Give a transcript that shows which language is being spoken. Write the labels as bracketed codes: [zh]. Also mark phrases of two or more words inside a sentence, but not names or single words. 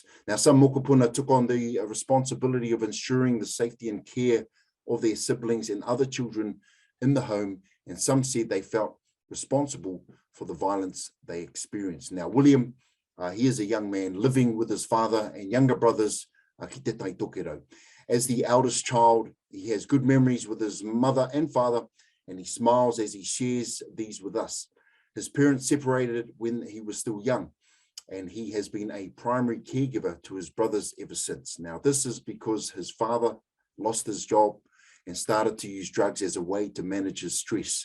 [en] Now, some mokopuna took on the responsibility of ensuring the safety and care of their siblings and other children in the home, and some said they felt responsible for the violence they experienced. Now, William, he is a young man living with his father and younger brothers [mi] ki te tai tokero. [en] As the eldest child, he has good memories with his mother and father, and he smiles as he shares these with us. His parents separated when he was still young, and he has been a primary caregiver to his brothers ever since. Now, this is because his father lost his job and started to use drugs as a way to manage his stress.